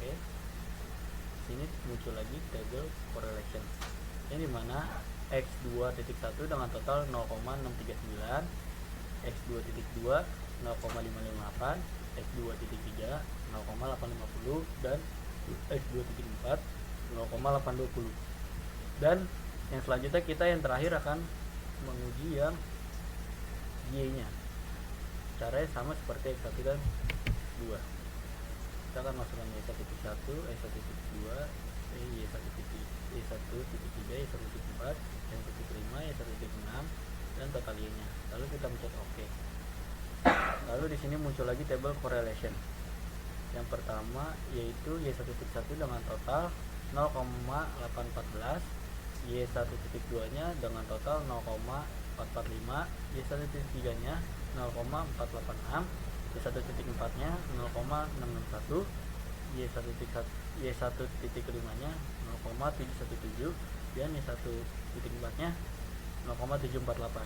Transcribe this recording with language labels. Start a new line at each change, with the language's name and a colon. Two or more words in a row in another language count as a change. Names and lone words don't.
Indonesian: Sini muncul lagi
English: table correlation,
Indonesian: yang dimana X2.1 dengan total 0,639, X2.2 0,558, X2.3 0,850, dan X2.4 0,820. Dan yang selanjutnya kita yang terakhir akan menguji yang Y nya. Caranya sama seperti X1 dan X2. Kita akan masukkan Y1.1, Y1.2, Y1.3, Y1.4, Y1.5, Y1.6, dan total Y nya. Lalu kita mencet OK. Lalu di sini muncul lagi
English: table correlation.
Indonesian: Yang pertama yaitu Y1.1 dengan total 0,814, Y1.2 nya dengan total 0,445, Y1.3 nya 0,486, Y1.4 nya 0,661, Y1.5 nya 0,717, dan Y1.4 nya 0,748.